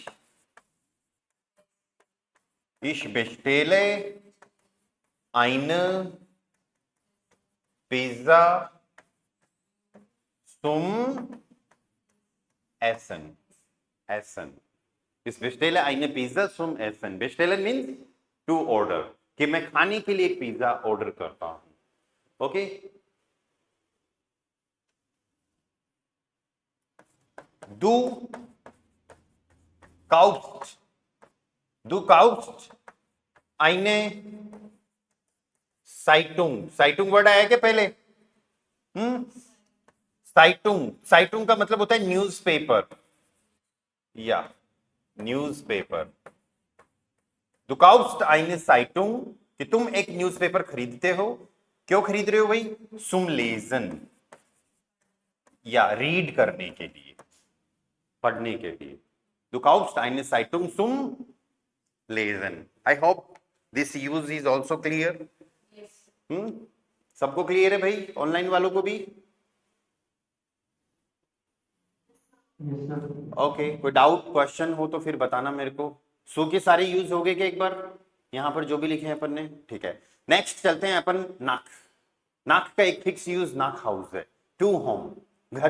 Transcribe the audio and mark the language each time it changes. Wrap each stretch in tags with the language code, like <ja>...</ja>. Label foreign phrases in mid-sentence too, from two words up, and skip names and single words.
<de>ich bestelle eine Pizza zum Essen, Essen, ich bestelle eine Pizza zum Essen, bestellen</de> <en>means to order,</en> <hi>कि मैं खाने के लिए एक पिज्जा ऑर्डर करता हूं, ओके।</hi> <de>Du kaufst, du kaufst eine Zeitung, Zeitung</de> <hi>वर्ड आया क्या पहले, साइटुंग, साइटुंग का मतलब होता है न्यूज़पेपर, या न्यूज़पेपर,</hi> <de>du kaufst eine Zeitung,</de> <hi>कि तुम एक न्यूज़पेपर खरीदते हो, क्यों खरीद रहे हो भाई,</hi> <de>zum lesen,</de> <hi>या रीड करने के लिए, पढ़ने के लिए,</hi> <de>du kaufst eine Zeitung zum lesen.</de> <en>I hope this use is also clear. Yes.</en> <hi>सबको क्लियर है भाई, ऑनलाइन वालों को भी, ओके। कोई</hi> <en>doubt question</en> <hi>हो तो फिर बताना मेरे को। सो के सारे यूज हो गए क्या एक बार, यहां पर जो भी लिखे हैं अपन ने, ठीक है। नेक्स्ट चलते हैं अपन नाक, नाक का एक</hi> <en>fix use</en> <de>nach Hause,</de> <en>to home,</en> <hi>घर</hi>